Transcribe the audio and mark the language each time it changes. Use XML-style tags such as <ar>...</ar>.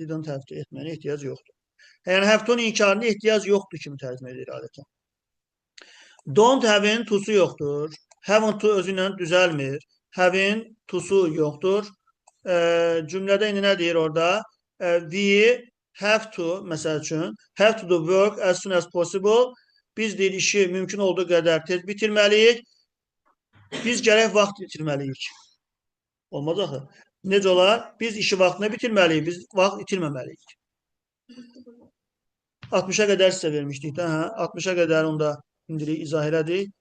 <az>Didn't have to etməyinə ehtiyac yoxdur. Yəni have to-nun inkarına ehtiyac yoxdur kimi tərcümə edir adətən. Don't have-in to-su yoxdur. Haven't to özü ilə düzəlmir. Have-in to-su yoxdur. Cümlədə indi nə deyir orada? We</az> <en>have to,</en> <az>məsəl üçün,</az> <en>have to do work as soon as possible.</en> <az>Biz deyir işi mümkün olduğu qədər tez bitirməliyik. Biz gərək vaxt itirməliyik. Olmaz axı. Necə olar? Biz işi vaxtında bitirməliyik. Biz vaxt itirməməliyik. 60-a qədər sizə vermişdik də, hə? 60-a qədər onda indirik, izah elədik.</az>